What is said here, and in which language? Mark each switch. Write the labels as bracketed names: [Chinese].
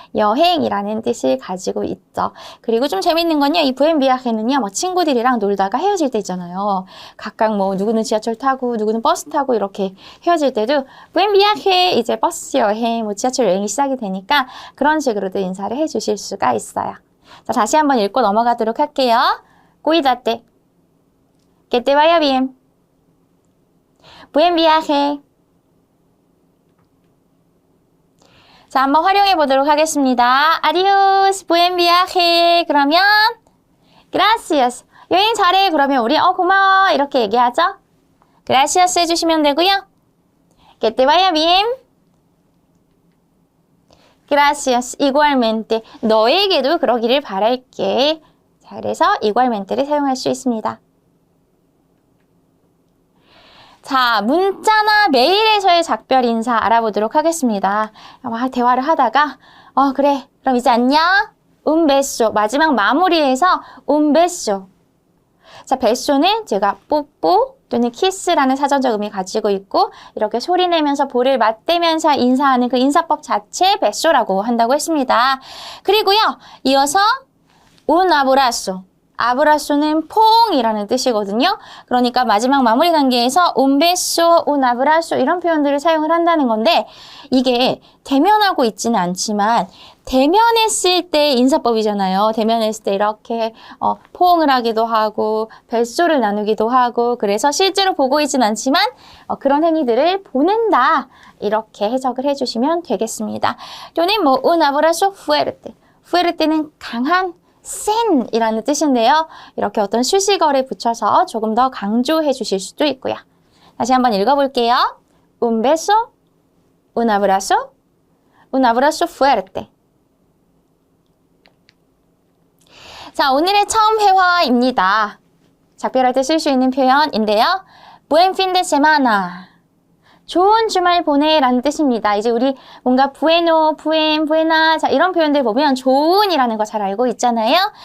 [Korean] 여행이라는 뜻을 가지고 있죠. 그리고 좀 재밌는 건요, 이 [Spanish] buen viaje [Korean] 는요, 뭐 친구들이랑 놀다가 헤어질 때 있잖아요. 각각 뭐 누구는 지하철 타고 누구는 버스 타고 이렇게 헤어질 때도 [Spanish] buen viaje, [Korean] 이제 버스 여행, 뭐 지하철 여행이 시작이 되니까 그런 식으로도 인사를 해주실 수가 있어요. 자, 다시 한번 읽고 넘어가도록 할게요. [Spanish] cuídate, que te vaya bien, buen viaje. [Korean] 자, 한번 활용해 보도록 하겠습니다. [Spanish] Adiós, buen viaje. [Korean] 그러면 gracias. 여행 잘해. 그러면 우리 고마워 이렇게 얘기하죠. gracias 해주시면 되고요. [Spanish] que te vaya bien. gracias. igualmente. [Korean] 너에게도 그러기를 바랄게. 자, 그래서 igualmente를 사용할 수 있습니다. 자, 문자나 메일에서의 작별 인사 알아보도록 하겠습니다. 대화를 하다가 그래, 그럼 이제 안녕. [Spanish] un beso. [Korean] 마지막 마무리에서 [Spanish] un beso. [Korean] 자, beso는 제가 뽀뽀, 또는 키스라는 사전적 의미 가지고 있고 이렇게 소리 내면서 볼을 맞대면서 인사하는 그 인사법 자체 베소라고 한다고 했습니다. 그리고요. 이어서 [Spanish] un abrazo. [Korean] 아브라소는 포옹이라는 뜻이거든요. 그러니까 마지막 마무리 단계에서 [Spanish] un beso, un abrazo [Korean] 이런 표현들을 사용을 한다는 건데 이게 대면하고 있지는 않지만 대면했을 때 인사법이잖아요. 대면했을 때 이렇게 포옹을 하기도 하고 벨소를 나누기도 하고 그래서 실제로 보고 있지는 않지만 그런 행위들을 보낸다. 이렇게 해석을 해주시면 되겠습니다. 또는 뭐 [Spanish] un abrazo fuerte. [Korean] fuerte는 강한 센이라는 뜻인데요. 이렇게 어떤 수식어를 붙여서 조금 더 강조해 주실 수도 있고요. 다시 한번 읽어볼게요. [Spanish] Un beso, un abrazo, un abrazo fuerte. [Korean] 자, 오늘의 처음 회화입니다. 작별할 때 쓸 수 있는 표현인데요. [Spanish] Buen fin de semana. [Korean] 좋은 주말 보내라는 뜻입니다. 이제 우리 뭔가 bueno, buen, buena 자 이런 표현들 보면 좋은이라는 거 잘 알고 있잖아요.